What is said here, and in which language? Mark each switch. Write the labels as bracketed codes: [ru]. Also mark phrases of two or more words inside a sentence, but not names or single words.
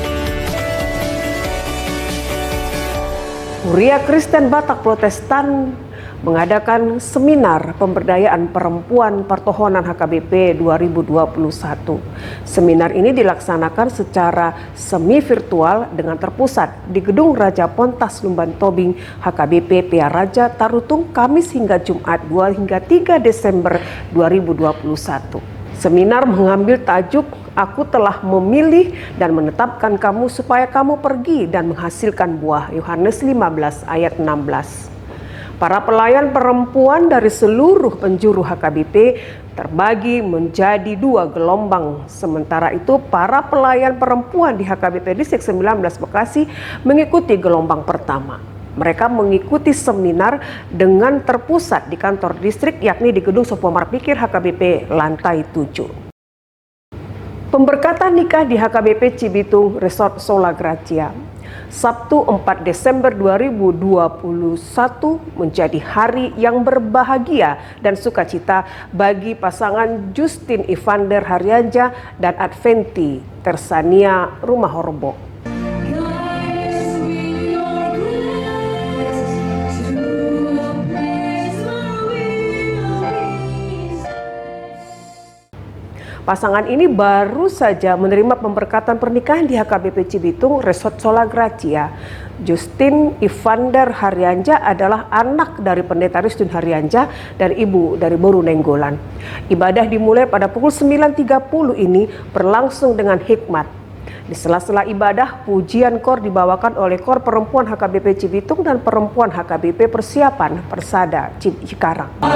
[id] Huria Kristen Batak Protestan mengadakan seminar pemberdayaan perempuan Pertohonan HKBP 2021. Seminar ini dilaksanakan secara semi virtual dengan terpusat di Gedung Raja Pontas Lumban Tobing HKBP PA Raja Tarutung Kamis hingga Jumat 2 hingga 3 Desember 2021. Seminar mengambil tajuk "Aku telah memilih dan menetapkan kamu supaya kamu pergi dan menghasilkan buah" Yohanes 15 ayat 16. Para pelayan perempuan dari seluruh penjuru HKBP terbagi menjadi 2 gelombang. Sementara itu, para pelayan perempuan di HKBP Distrik 19 Bekasi mengikuti gelombang pertama. Mereka mengikuti seminar dengan terpusat di kantor distrik, yakni di Gedung Sopomar Pikir HKBP lantai 7. Pemberkatan nikah di HKBP Cibitung Resort Sola Gracia. Sabtu 4 Desember 2021 menjadi hari yang berbahagia dan sukacita bagi pasangan Justin Evander Haryanja dan Adventi Tersania Rumah Horbo. Pasangan ini baru saja menerima pemberkatan pernikahan di HKBP Cibitung Resort Sola Gracia. Justin Evander Haryanja adalah anak dari Pendeta Risdun Haryanja dan ibu dari Boru Nenggolan. Ibadah dimulai pada pukul 9.30 ini berlangsung dengan hikmat. Di sela-sela ibadah, pujian kor dibawakan oleh kor perempuan HKBP Cibitung dan perempuan HKBP Persiapan Persada Cikarang.